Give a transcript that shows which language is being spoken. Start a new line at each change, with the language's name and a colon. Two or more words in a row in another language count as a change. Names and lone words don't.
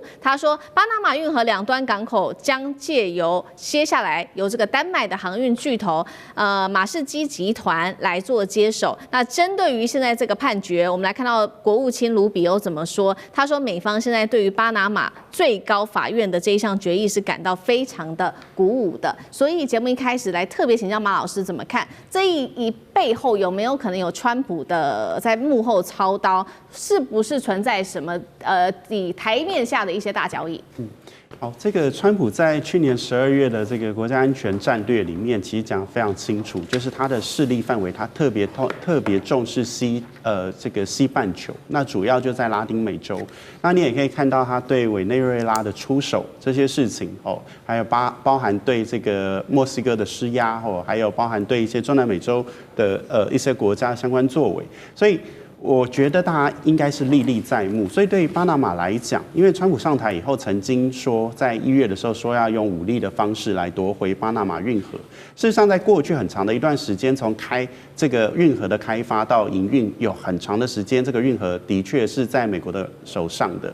Chinese: 他說，巴拿馬運河兩端港口將借由接下來由這個丹麥的航運巨頭馬士基集團來做接手。那針對於現在這個判決，我們來看到國務卿盧比歐怎麼說？他說，美方現在對於巴拿馬最高法院的這一項決議是感到非常的鼓舞的。所以節目一開始來特別請教馬老師怎麼看這一背後有沒有可能有川普的在幕後操刀？是不是存在什麼以台面下的一些大交易？好，這個川普在去年12月的這個國家安全戰略裡面，其實講得非常清楚，就是他的勢力範圍，他特別重視這個西半球，那主要就在拉丁美洲。那你也可以看到他對委內瑞拉的出手這些事情哦，還有包含對這個墨西哥的施壓哦，還有包含對一些中南美洲的一些國家相關作為，所以我覺得大家應該是歷歷在目。所以對於巴拿馬來講，因為川普上台以後曾經說，在1月的時候說要用武力的方式來奪回巴拿馬運河。事實上，在過去很長的一段時間，從這個運河的開發到營運，有很長的時間，這個運河的確是在美國的手上的。